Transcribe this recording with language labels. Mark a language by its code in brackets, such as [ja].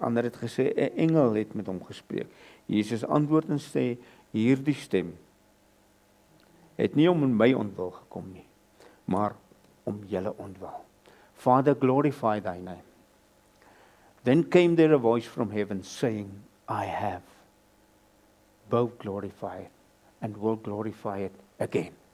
[af] Ander het gesê 'n engel het met hom gespreek. Jesus antwoord en sê, hierdie stem het nie om in my ontwil gekom nie, maar om julle ontwil. [en] Father, glorify thy name. Then came there a voice from heaven saying, I have both glorified and will glorify it again.